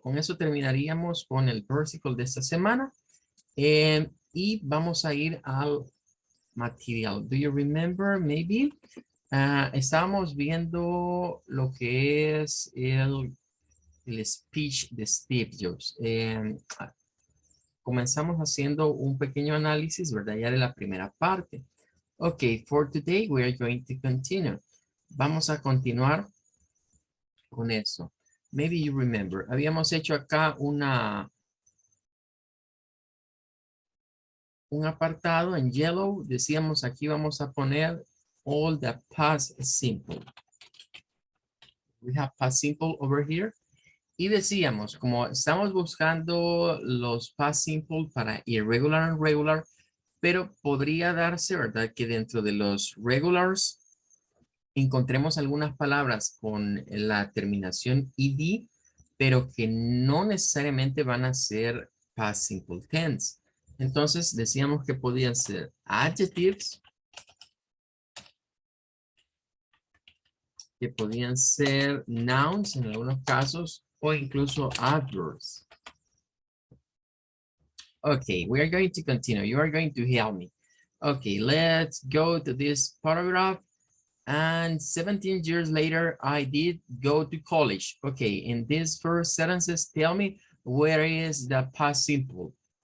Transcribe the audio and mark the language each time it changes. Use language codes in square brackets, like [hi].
[es] Con eso terminaríamos con el versículo de esta semana. Y vamos a ir al material. [en] Do you remember, maybe? [es] Estábamos viendo lo que es el speech de Steve Jobs. Comenzamos haciendo un pequeño análisis, ¿verdad? Ya de la primera parte. [en] Ok, for today we are going to continue. [es] Vamos a continuar con eso. [en] Maybe you remember. [es] Habíamos hecho acá un apartado en yellow. Decíamos aquí vamos a poner [en] all the past simple. We have past simple over here. [es] Y decíamos, como estamos buscando los past simple para [en] irregular and regular, [es] pero podría darse, ¿verdad? Que dentro de los regulars encontremos algunas palabras con la terminación ed, pero que no necesariamente van a ser past simple tense. Entonces decíamos que podían ser adjectives, que podían ser nouns en algunos casos, o incluso adverbs. [en] Okay, we are going to continue. You are going to help me. Okay, let's go to this paragraph. And 17 years later, I did go to college. Okay, in these first sentences, tell me where is the past simple?